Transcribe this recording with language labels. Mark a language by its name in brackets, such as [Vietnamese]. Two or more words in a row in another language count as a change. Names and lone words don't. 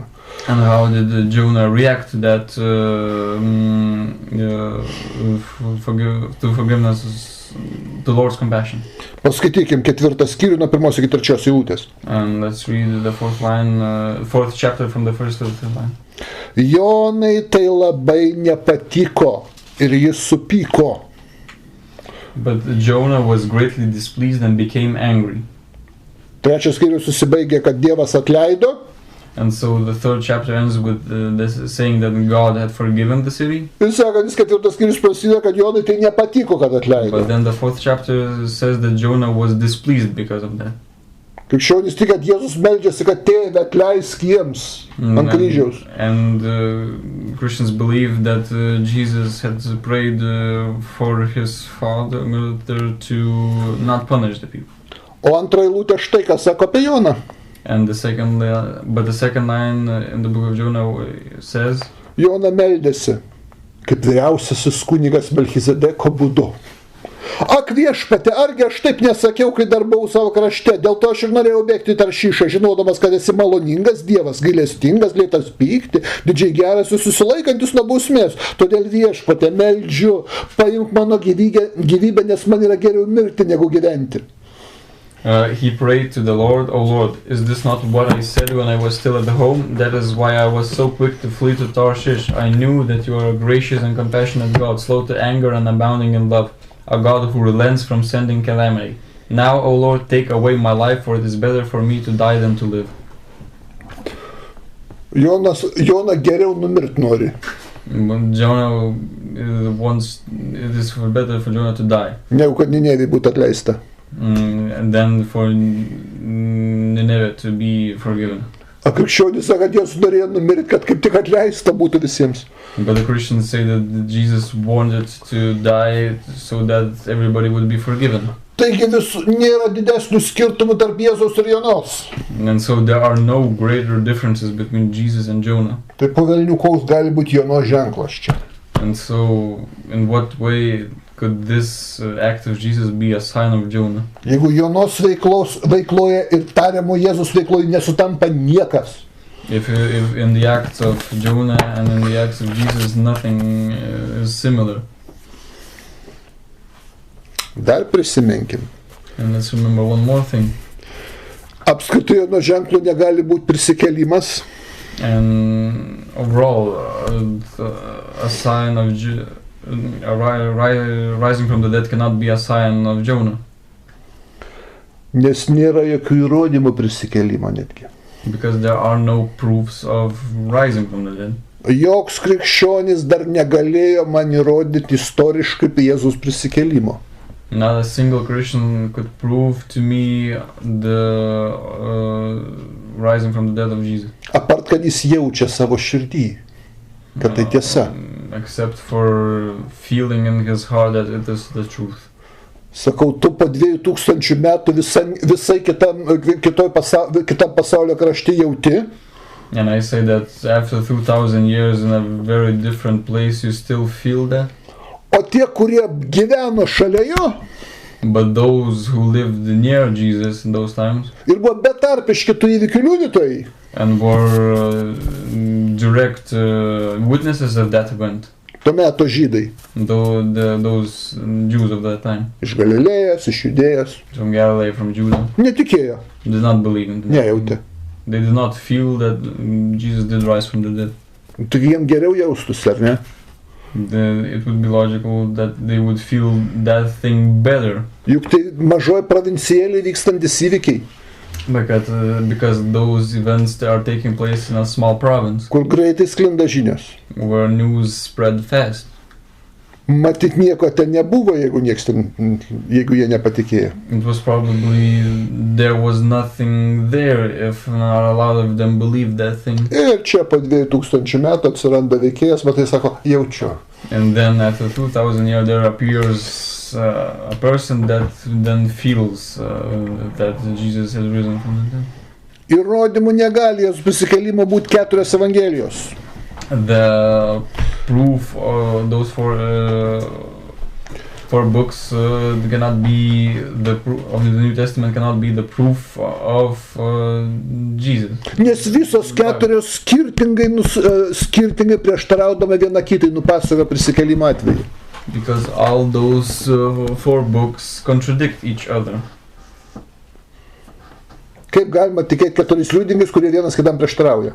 [English] And how did Jonah react that to forgiveness, to Lord's compassion? [Lithuanian] Paskaitykim 4 skyrių nuo 1 iki 3 eilutės. [English] And let's read the 4th chapter from the 1st to the 3rd line. [Lithuanian] Jonai tai labai nepatiko ir jis supyko. [English] But Jonah was greatly displeased and became angry. [Lithuanian] 3 skyrius susibaigia, kad Dievas atleido. [English] And so the 3rd chapter ends with this saying that God had forgiven the city. [Lithuanian] Ir sekantis 4 skyrius prasideda, kad Jonai tai nepatiko, kad atleido. [English] But then the 4th chapter says that Jonah was displeased because of that. [Lithuanian] Krikščionys tik, kad Jėzus meldžiasi, kad Tėve atleisk jiems ant kryžiaus. [English] And Christians believe that Jesus had prayed for his Father to not punish the people. [Lithuanian] O antra eilutė štai, ką sako apie Joną. [English] And the second line in the book of Jonah says, [Lithuanian] Jona meldėsi, kaip vyriausiasis kunigas Melchizedeko būdu. Ak viešpatie, argi aš taip nesakiau, kai dar buvau savo krašte, dėl to aš ir norėjau bėgti į Taršyšą, žinodamas, kad esi maloningas Dievas, gailestingas, lėtas pykti, didžiai geras ir susilaikantis nuo bausmės. Todėl viešpatie, meldžiu, paimk mano gyvybę, nes man yra geriau mirti, negu gyventi. [English] He prayed to the Lord, O Lord, is this not what I said when I was still at home? That is why I was so quick to flee to Tarshish. I knew that you are a gracious and compassionate God, slow to anger and abounding in love, a God who relents from sending calamity. Now, O Lord, take away my life, for it is better for me to die than to live. [Lithuanian] Jona geriau numirt nori. [English] Jonah it is better for Jonah to die. [Lithuanian] Negu kad Ninevei būtų atleista. [English] And then for Nineveh to be forgiven. [Lithuanian] A krikščionys sako, kad Jėzus norėjo numirti, kad kaip tik atleista būtų visiems. [English] But the Christians say that Jesus wanted to die so that everybody would be forgiven. [Lithuanian] Taigi nėra didesnių skirtumų tarp Jėzaus ir Jonos. [English] And so there are no greater differences between Jesus and Jonah. [Lithuanian] Tai po velnių koks gali būti Jonos ženklas čia. [English] And so in what way could this act of Jesus be a sign of Jonah? [Lithuanian] Jeigu Jonos veikloje ir tariamo Jėzus veikloje nesutampa niekas. [English] If in the acts of Jonah and in the acts of Jesus nothing is similar. [Lithuanian] Dar prisiminkim. [English] And let's remember one more thing. [Lithuanian] Apskritai Jono ženklo negali būti prisikėlimas. [English] And overall, a sign of rising from the dead cannot be a sign of Jonah. [Lithuanian] Nes nėra jokių įrodymų prisikėlimo netgi. [English] Because there are no proofs of rising from the dead. [Lithuanian] Joks krikščionis dar negalėjo man įrodyti istoriškai Jėzus prisikėlimo. [English] Not a single Christian could prove to me the rising from the dead of Jesus. Apart, [Lithuanian] kad jis jaučia savo širdį, kad tai tiesa. [English] Except for feeling in his heart that it is the truth. [Lithuanian] Sakau, tu po 2000 metų visai kitam pasaulio krašte jauti. [English] And I say that after 2000 years in a very different place, you still feel that. [Lithuanian] O tie, kurie gyveno šalia jo, [English] but those who lived near Jesus in those times, [Lithuanian] ir buvo betarpiški tų įvykių liudytojai, [English] and were direct witnesses of that event, [Lithuanian] to meto žydai, [English] those Jews of that time, [Lithuanian] iš Galilėjos, iš Judėjos, [English] from Galilee, from Judah, [Lithuanian] netikėjo, [English] did not believe in that. [Lithuanian] Nejautė. [English] They did not feel that Jesus did rise from the dead. [Lithuanian] Tu jiem geriau jaustųsi, ar ne? [English] It would be logical that they would feel that thing better. [Lithuanian] Juk tai mažoji provincijėlė vykstantis įvykiai. [English] Because those events are taking place in a small province. [Lithuanian] Kur greitai sklinda žinios. [English] Where news spread fast. [Lithuanian] Matyt, nieko ten nebuvo, jeigu jie nepatikėjo. [English] It was probably, there was nothing there if not a lot of them believed that thing. [Lithuanian] Ir čia po 2000 metų atsiranda veikėjas, matai, sako, jaučiu. [English] And then after 2000 years there appears a person that then feels that Jesus has risen from the dead. [Lithuanian] Įrodymų negali Jėzaus prisikėlimo būti 4 evangelijos. [English] The proof of those four books cannot be the proof of the New Testament, cannot be the proof of Jesus. [Lithuanian] Nes visos 4 skirtingai prieštaraudama viena kitai nupasakoja prisikėlimo atveju. [English] Because all those 4 books contradict each other. [Lithuanian] Kaip galima tikėti 4 liudininkais, kurie vienas kitam prieštarauja?